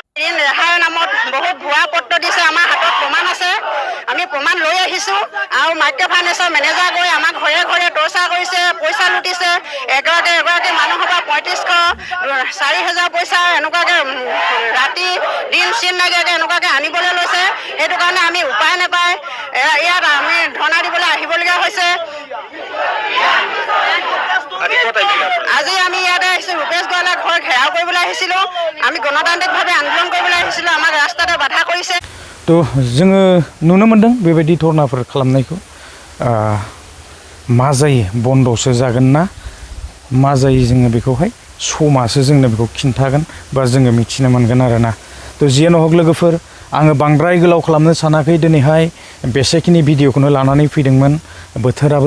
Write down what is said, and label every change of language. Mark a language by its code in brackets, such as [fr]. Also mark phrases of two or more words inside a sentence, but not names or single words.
[as] ঋণ ৰেহাইৰ নামত বহুত ভুৱা পত্ৰ দিছে আমাৰ হাতত প্ৰমাণ আছে আমি প্ৰমাণ লৈ আহিছোঁ আৰু [en] micro financeৰ manager [as] গৈ আমাক ঘৰে ঘৰে টৰ্চাৰ কৰিছে পইচা লুটিছে এগৰাকী মানুহৰ পৰা ৩৫০০ ৪,০০০ পইচা এনেকুৱাকৈ ৰাতি দিন চিন নাইকিয়াকৈ এনেকুৱাকৈ আনিবলৈ লৈছে সেইটো কাৰণে আমি উপায় নাপায় ইয়াত আমি ধৰ্ণা দিবলৈ আহিবলগীয়া হৈছে আজি আমি ইয়াতে আহিছোঁ ৰূপেশ গোৱালাৰ ঘৰ ঘেৰাও কৰিবলৈ আহিছিলোঁ আমি গণতান্ত্ৰিকভাৱে আন্দোলন কৰিবলৈ আহিছিলোঁ আমাক ৰাস্তাতে বাধা কৰিছে [brx] তো जोङो नुनो मोनदों बेबायदि धरनाफोर खालामनायखौ मा जायो बन्द'सो जागोन ना मा जायो जोङो बेखौहाय समासो जोंनो बेखौ खिन्थागोन बा जोङो मिथिनो मोनगोन आरोना तो जियानो हक लोगोफोर आङो बांद्राय गोलाव खालामनो सानाखै दिनैहाय बेसेखिनि भिडिअखौनो लानानै फैदोंमोन बोथोराबो